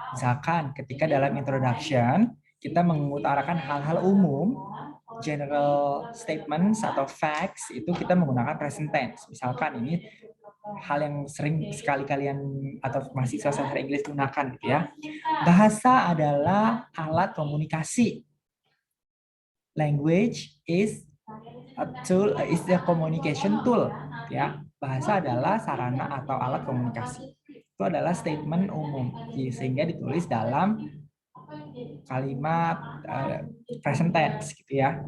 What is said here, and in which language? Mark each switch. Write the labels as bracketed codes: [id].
[id] Misalkan ketika dalam introduction kita mengutarakan hal-hal umum, [en] general statements [id] atau facts, itu kita menggunakan present tense. Misalkan ini hal yang sering sekali kalian atau mahasiswa sastra Inggris gunakan gitu ya. Bahasa adalah alat komunikasi. [en] Language is a tool, is the communication tool ya. [id] Bahasa adalah sarana atau alat komunikasi. Itu adalah statement umum sehingga ditulis dalam kalimat present tense gitu ya.